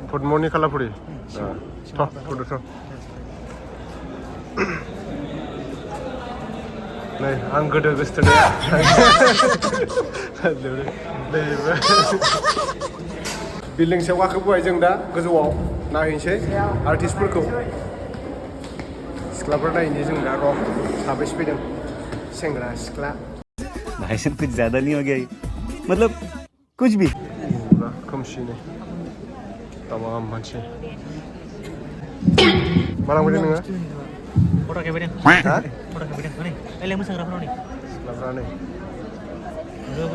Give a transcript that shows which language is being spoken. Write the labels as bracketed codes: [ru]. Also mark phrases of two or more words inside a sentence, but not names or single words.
[brx] फुटमनि खालाफुरि नै आं गोदो गोसथोनाया बिल्डिं सायाव गाखोबोबाय जों दा गोजौआव नायहैनोसै आर्टिस्टफोरखौ सिख्लाफोर नायहैनि जों दा र' साबैसे फैदों सेंग्रा सिख्ला [hi] भाई साहब कुछ ज्यादा नहीं हो गया मतलब कुछ भी [brx] पूरा खोमसि नै तमाम मानसि मा लांफैदों नोङो फट' खेबैदों हा फट' खेबैदों नै ओइलाय मोसाग्राफोराव नै सिख्लाफ्रा नै बुरो